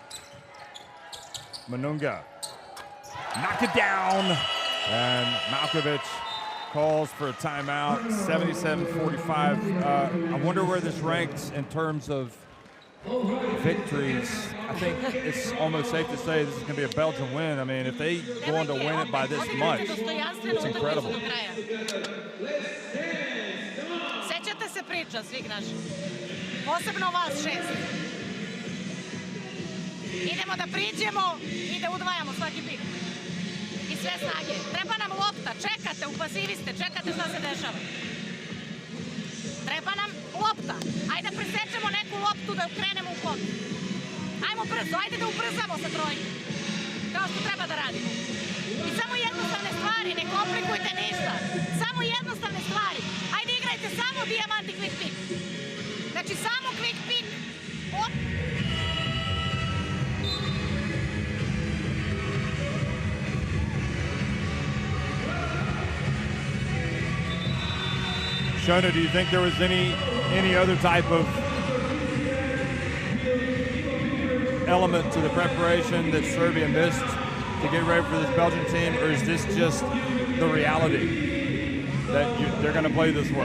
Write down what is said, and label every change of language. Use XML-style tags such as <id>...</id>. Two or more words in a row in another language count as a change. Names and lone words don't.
<en>Manunga, knock it down, and Malkovich calls for a timeout. 77-45. I wonder where this ranks in terms of victories. I think it's almost safe to say this is going to be a Belgian win. I mean, if they go on to win it by this much, it's incredible.</en> <sr>Sećate se priča svih naših, posebno vas 6. Idemo da priđemo i da udvajamo svaki pik. I sve snage. Treba nam lopta, čekate, u pasivi ste, čekate šta se dešava. Treba nam lopta. Ajde da presečemo neku loptu da krenemo u hod. Ajmo brzo, ajde da ubrzamo sa trojke. Kao što treba da radimo. I samo jednostavne stvari, ne komplikujte ništa. Samo jednostavne stvari. Ajde igrajte samo dijamant i</sr> <en>quick pick.</en> <sr>Znači samo</sr> <en>quick pick. Shona, do you think there was any other type of element to the preparation that Serbia missed to get ready for this Belgian team, or is this just the reality that they're going to play this well?</en>